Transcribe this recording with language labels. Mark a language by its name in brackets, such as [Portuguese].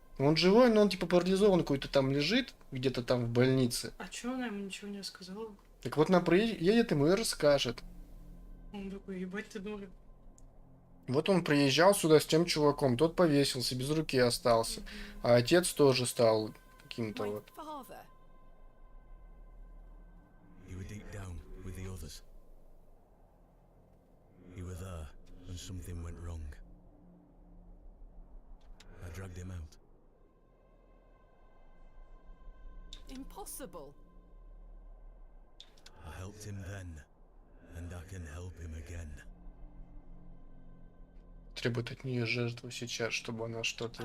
[Russian] Он живой, но он типа парализован какой-то там лежит, где-то там в больнице. А чё она ему ничего не рассказала? Так вот она приедет, ему и расскажет. Он такой, ебать ты дура. Вот он приезжал сюда с тем чуваком, тот повесился, без руки остался. А отец тоже стал каким-то [English] My [Russian] вот. [English] father. You were deep down with the others. You were there when something went wrong. I dragged him out. Impossible. I helped him then, and I can help him again. [Russian] Требует от нее жертву сейчас, чтобы она что-то